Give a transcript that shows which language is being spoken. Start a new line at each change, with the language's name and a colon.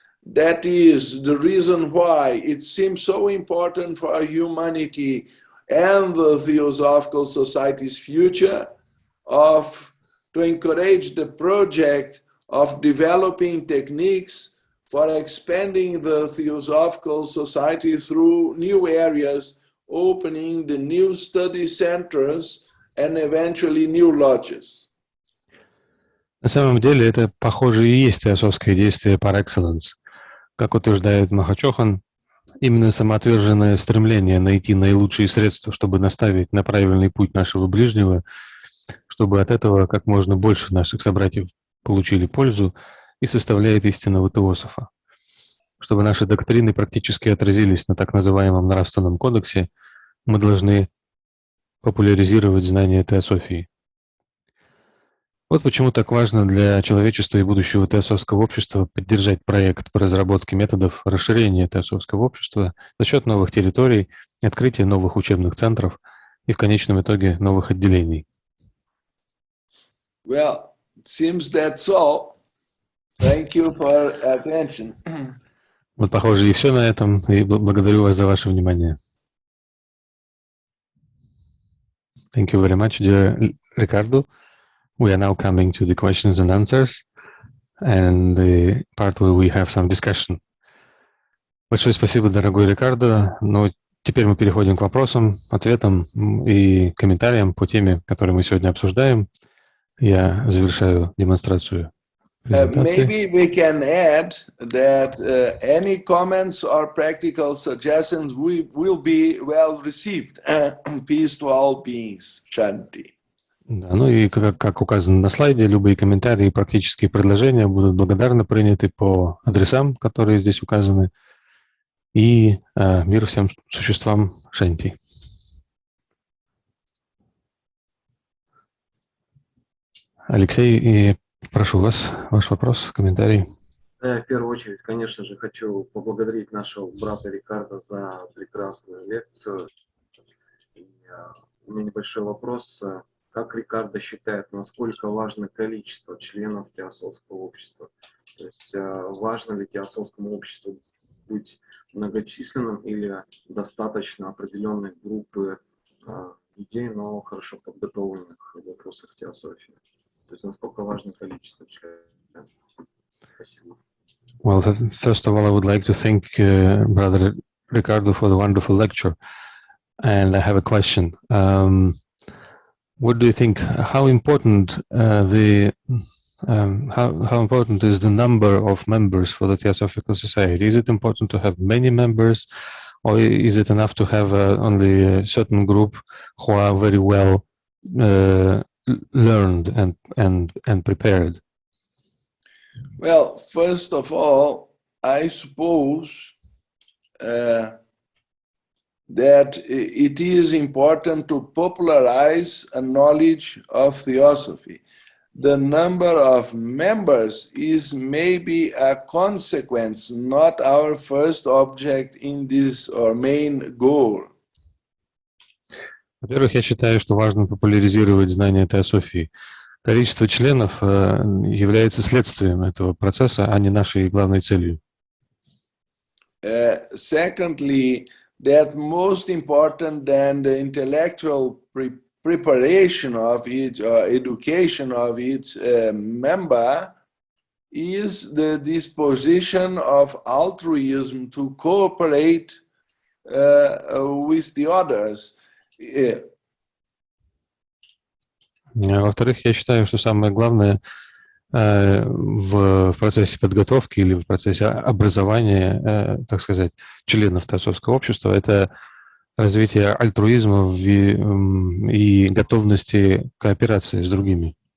English: That is the reason why it seems so important for humanity and the Theosophical Society's future to encourage the project of developing techniques for expanding the Theosophical Society through new areas, opening the new study centers and eventually new lodges.
Russian: На самом деле это, похоже, и есть теософское действие par excellence. Как утверждает Махачохан, именно самоотверженное стремление найти наилучшие средства, чтобы наставить на правильный путь нашего ближнего, чтобы от этого как можно больше наших собратьев получили пользу, и составляет истинного теософа. Чтобы наши доктрины практически отразились на так называемом нравственном кодексе, мы должны популяризировать знания теософии. Вот почему так важно для человечества и будущего теософского общества поддержать проект по разработке методов расширения теософского общества за счет новых территорий, открытия новых учебных центров и в конечном итоге новых отделений.
English: Well, it seems that's all. Thank you for attention.
Russian: Вот, похоже, и все на этом, и благодарю вас за ваше внимание.
English: Thank you very much, dear Ricardo. We are now coming to the questions and answers, and the part where we have some discussion.
Russian: Большое спасибо, дорогой Рикардо. Ну, теперь мы переходим к вопросам, ответам и комментариям по теме, которую мы сегодня обсуждаем. Я завершаю демонстрацию презентации.
English: Maybe we can add that any comments or practical suggestions will be well received. Peace to all beings. Shanti.
Russian: Да, ну и как указано на слайде, любые комментарии и практические предложения будут благодарно приняты по адресам, которые здесь указаны. И мир всем существам Шанти. Алексей, и прошу вас, ваш вопрос, комментарий. Я в первую очередь, конечно же, хочу поблагодарить нашего брата Рикардо за прекрасную лекцию. И, у меня небольшой вопрос. Как Рикардо считает, насколько важно количество членов теософского общества? То есть важно ли теософскому обществу быть многочисленным или достаточно определенной группы людей, но хорошо подготовленных в вопросах теософии? То есть насколько важно количество членов? Спасибо.
English: Well, first of all, I would like to thank Brother Ricardo for the wonderful lecture. And I have a question. What do you think? How important how important is the number of members for the Theosophical Society? Is it important to have many members, or is it enough to have only a certain group who are very well learned and prepared? Well, first of all, I suppose that it is important to popularize a knowledge of theosophy. The number of members is maybe a consequence, not our first object in this or main goal.
Russian: Во-первых, я считаю, что важно популяризировать знания теософии. Количество членов является следствием этого процесса, а не нашей главной целью.
English: Secondly, that most important than the intellectual preparation of each or education of each member is the disposition of altruism to cooperate with the others.
Russian: Во-вторых, я считаю, что самое главное в процессе подготовки или в процессе образования, так сказать, членов теософского общества, это развитие альтруизма и готовности кооперации с другими.